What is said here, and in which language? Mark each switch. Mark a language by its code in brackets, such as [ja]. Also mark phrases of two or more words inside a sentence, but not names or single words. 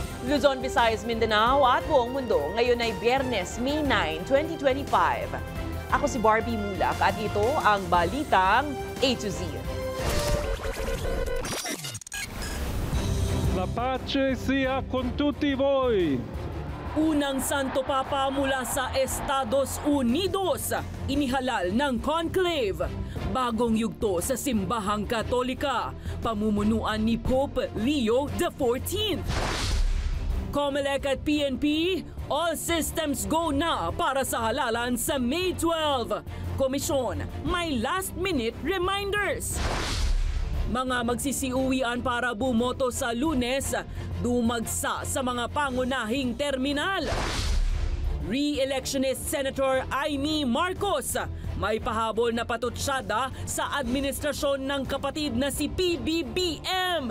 [tl] Luzon, Visayas, Mindanao at buong mundo. Ngayon ay Biyernes, May 9, 2025. Ako si Barbie Mulak at ito ang Balitang A to Z. [it] La pace sia con tutti voi. [tl] Unang Santo Papa mula sa Estados Unidos, inihalal ng conclave. Bagong yugto sa Simbahang Katolika, pamumunuan ni Pope Leo XIV. COMELEC at PNP, [en] all systems go [tl] na para sa halalan sa May 12. Komisyon, may [en] last-minute reminders. [tl] Mga magsisiuwian para bumoto sa Lunes, dumagsa sa mga pangunahing terminal. Re-electionist Senator Amy Marcos, may pahabol na patutsyada sa administrasyon ng kapatid na si PBBM.